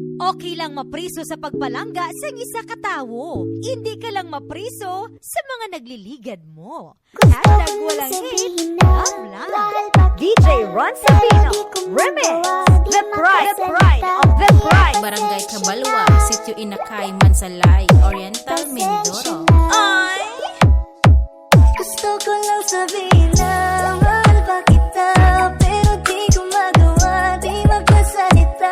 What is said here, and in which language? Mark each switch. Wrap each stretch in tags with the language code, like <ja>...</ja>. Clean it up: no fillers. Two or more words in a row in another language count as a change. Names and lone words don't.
<hil>Okay lang mapriso sa pagpalangga sa isa katawo.</hil> <tl>Hindi ka lang mapriso sa mga nagliligad mo. Hashtag walang hate, love lang.</tl> <en>DJ Ron Sabino, Remix, The Pride of The Pride.</en> <tl>Barangay Cabalwa, Sitio Inakay, Mansalay, Oriental, Mindoro. Ay! Gusto ko lang sabihin na mahal pa kita, pero di ko magawa, di magpasalita.</tl>